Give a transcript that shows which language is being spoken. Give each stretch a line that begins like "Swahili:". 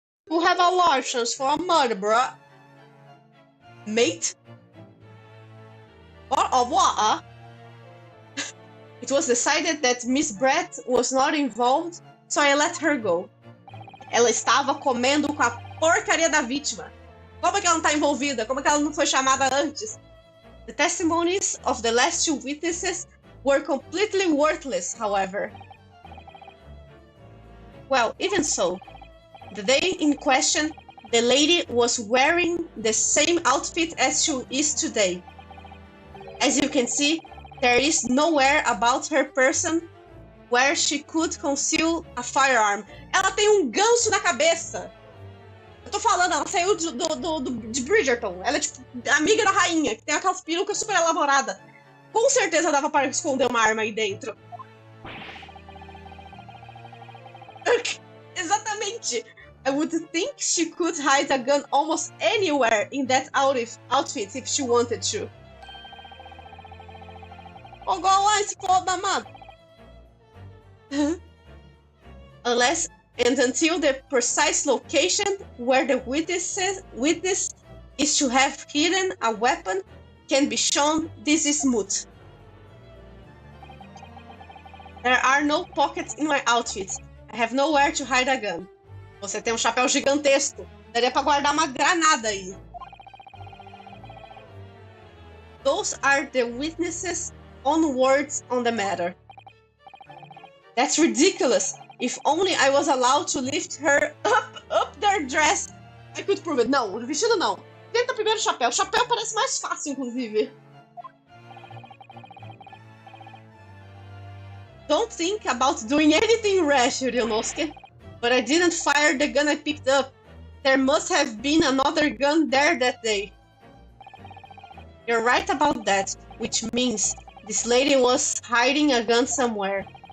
English: You have a license for a murder, bruh. Mate? What? It was decided that Miss Brett was not involved, so I let her go.
Portuguese: Ela estava comendo com a porcaria da vítima. Como é que ela não está envolvida? Como é que ela não foi chamada antes?
English: The testimonies of the last two witnesses were completely worthless, however. Well, even so, the day in question, the lady was wearing the same outfit as she is today. As you can see, there is nowhere about her person where she could conceal a firearm.
Portuguese: Ela tem um ganso na cabeça. Eu tô falando, ela saiu de Bridgerton. Ela é tipo amiga da rainha, que tem aquelas perucas super elaboradas. Com certeza dava para esconder uma arma aí dentro. Exatamente.
English: I would think she could hide a gun almost anywhere in that outfit if she wanted to. Oh, go on,
Portuguese: se foda, mano.
English: Unless and until the precise location where the witness is to have hidden a weapon can be shown, this is moot. There are no pockets in my outfit. I have nowhere to hide a gun.
Portuguese: Você tem um chapéu gigantesco. Daria pra guardar uma granada aí.
English: Those are the witnesses' own words on the matter. That's ridiculous. If only I was allowed to lift her up their dress, I could prove it.
Portuguese: Não, o vestido não. Tenta primeiro o chapéu. O chapéu parece mais fácil, inclusive.
English: Don't think about doing anything rash, Ryonosuke. But I didn't fire the gun I picked up. There must have been another gun there that day. You're right about that, which means this lady was hiding a gun somewhere.